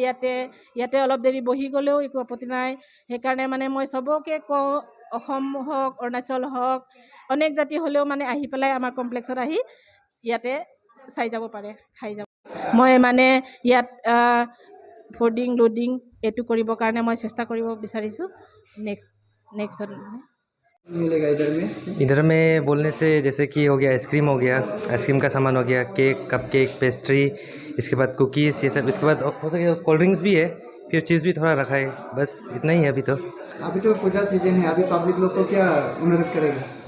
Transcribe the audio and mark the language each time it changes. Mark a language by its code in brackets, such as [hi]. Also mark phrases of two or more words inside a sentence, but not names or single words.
[as] ইয়াতে অলপ দেৰি বহি গ'লেও একো আপত্তি নাই। সেইকাৰণে মানে মই চবকে কওঁ, অসম হওক, অৰুণাচল হওক, অনেক জাতি হ'লেও মানে আহি পেলাই আমাৰ কমপ্লেক্সত আহি ইয়াতে চাই যাব পাৰে, খাই যাব। মই মানে ইয়াত [en] fooding lodging [as] এইটো কৰিবৰ কাৰণে মই চেষ্টা কৰিব বিচাৰিছোঁ। [en] নেক্সট [hi] मिलेगा इधर में बोलने से जैसे कि हो गया आइसक्रीम, हो गया आइसक्रीम का सामान, हो गया केक, [en] cup cake, [hi] पेस्ट्री, इसके बाद कुकीज़, ये सब। इसके बाद हो सके [en] cold drinks [hi] भी है, फिर चीज़ भी थोड़ा रखा है। बस इतना ही है अभी तो पूजा सीजन है। अभी पब्लिक लोग को क्या मदद करेगा?